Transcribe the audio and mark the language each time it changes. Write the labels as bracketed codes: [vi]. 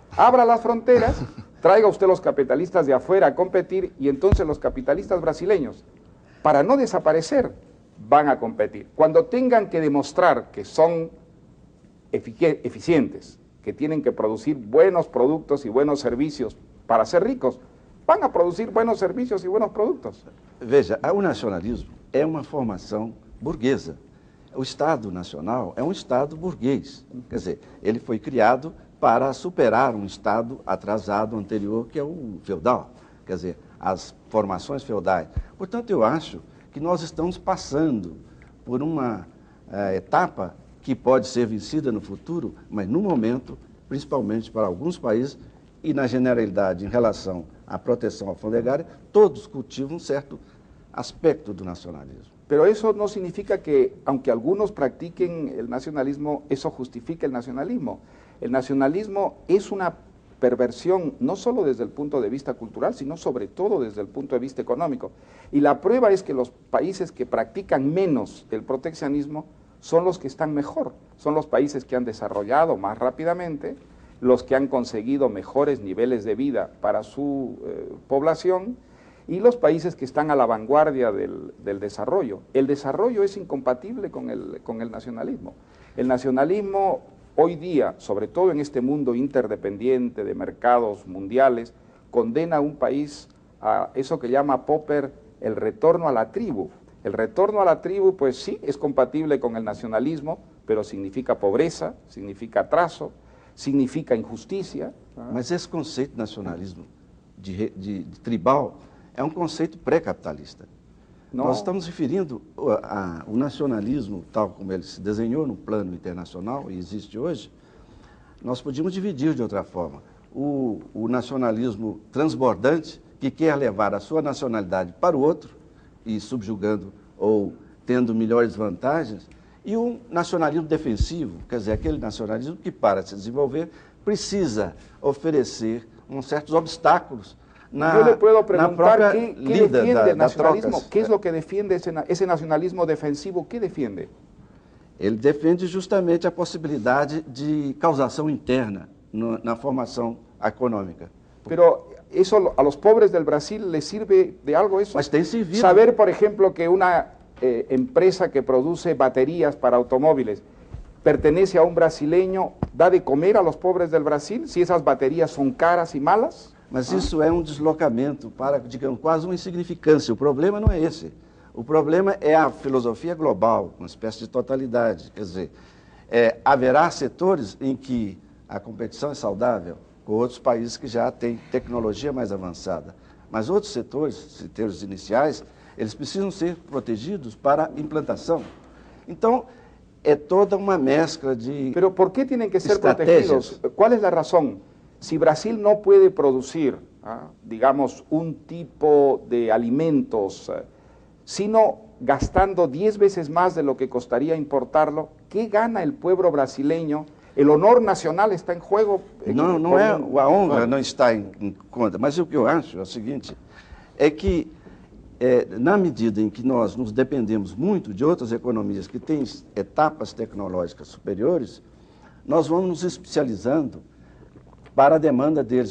[es] Abra las fronteras, traiga usted los capitalistas de afuera a competir y entonces los capitalistas brasileños, para no desaparecer, van a competir. Cuando tengan que demostrar que son eficientes, que tienen que producir buenos productos y buenos servicios para ser ricos, van a producir buenos servicios y buenos productos. [pt] Veja, o nacionalismo é uma formação burguesa. O Estado Nacional é um Estado burguês, quer dizer, ele foi criado para superar um Estado atrasado anterior, que é o feudal, quer dizer, as formações feudais. Portanto, eu acho que nós estamos passando por uma etapa que pode ser vencida no futuro, mas no momento, principalmente para alguns países, e na generalidade em relação à proteção alfandegária, todos cultivam um certo aspecto do nacionalismo. [es] Pero eso no significa que, aunque algunos practiquen el nacionalismo, eso justifica el nacionalismo. El nacionalismo es una perversión no solo desde el punto de vista cultural, sino sobre todo desde el punto de vista económico. Y la prueba es que los países que practican menos el proteccionismo son los que están mejor, son los países que han desarrollado más rápidamente, los que han conseguido mejores niveles de vida para su población, y los países que están a la vanguardia del desarrollo. El desarrollo es incompatible con el nacionalismo. El nacionalismo hoy día, sobre todo en este mundo interdependiente de mercados mundiales, condena a un país a eso que llama Popper el retorno a la tribu. El retorno a la tribu, pues sí, es compatible con el nacionalismo, pero significa pobreza, significa atraso, significa injusticia. [pt] Mas esse conceito de nacionalismo, de tribal, é um conceito pré-capitalista. Nós estamos referindo o nacionalismo, tal como ele se desenhou no plano internacional e existe hoje, nós podíamos dividir de outra forma. O nacionalismo transbordante, que quer levar a sua nacionalidade para o outro, e subjugando ou tendo melhores vantagens, e um nacionalismo defensivo, quer dizer, aquele nacionalismo que, para se desenvolver, precisa oferecer certos obstáculos. [es] Yo le puedo preguntar qué defiende el nacionalismo, qué es lo que defiende ese nacionalismo defensivo, ¿qué defiende? [pt] Ele defende justamente a possibilidade de causação interna na formação econômica. [es] Pero eso a los pobres del Brasil les sirve de algo eso. [pt] Mas tem servido. [es] Saber, por ejemplo, que una empresa que produce baterías para automóviles pertenece a un brasileño, ¿da de comer a los pobres del Brasil si esas baterías son caras y malas? [pt] Mas isso é um deslocamento para, digamos, quase uma insignificância. O problema não é esse. O problema é a filosofia global, uma espécie de totalidade. Quer dizer, haverá setores em que a competição é saudável com outros países que já têm tecnologia mais avançada. Mas outros setores iniciais, eles precisam ser protegidos para implantação. Então, é toda uma mescla de [es] Pero ¿por qué tienen que ser protegidos? ¿Cuál es la razón? Si Brasil no puede producir, digamos, un tipo de alimentos, sino gastando 10 veces más de lo que costaría importarlo, ¿qué gana el pueblo brasileño El honor nacional está em juego. [pt] Não é a honra não está em conta, mas o que eu acho é o seguinte, é que na medida em que nós nos dependemos muito de outras economias que têm etapas tecnológicas superiores, nós vamos nos especializando para a demanda deles.